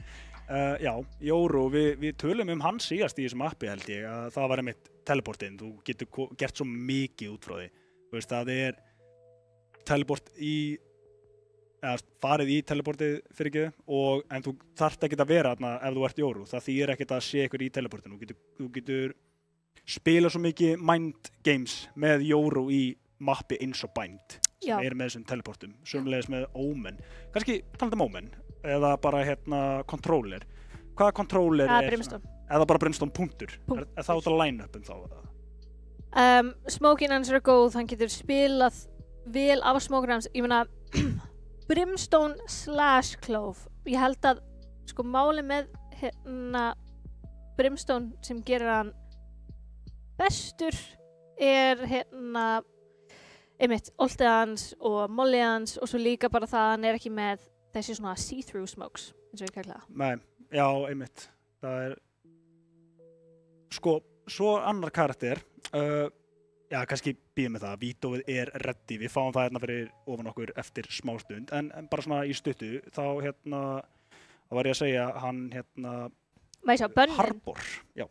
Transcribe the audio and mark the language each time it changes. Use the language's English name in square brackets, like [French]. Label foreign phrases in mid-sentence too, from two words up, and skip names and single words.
[Icelandic] Já, Yoru, við tölum hans síðast í þessum appi held ég að það var einmitt teleportinn, þú getur gert svo mikið út frá því. Þú veist, það teleport farið í teleportið fyrir ekki en þú þarft ekki að vera þarna ef þú ert Yoru, það þýðir ekkert að sé ykkur í teleportinu, þú getur spila svo mikið [English] mind games [Icelandic] með Yoru í mappi eins og Bind sem með þessum teleportum, sömulegis með Omen, kannski talandi Omen eða bara controller. Hvaða controller Brimstone. Eða bara Brimstone punktur? Er það út að line-upum þá? Smokin hans góð, hann getur spilað vel af smokin hans. Ég meina, Brimstone / Clove. Ég held að máli með Brimstone sem gerir hann bestur einmitt, oltið hans og mollið hans og svo líka bara það að hann ekki með þessi svona [English] see-through smokes, [Icelandic] eins og ég kalla það. Nei, já, einmitt. Það svo annar karakter, kannski býðum með það, vídeóið ready, við fáum það fyrir ofan okkur eftir smástund, en bara svona í stuttu, þá var ég að segja, hann Harbor, já.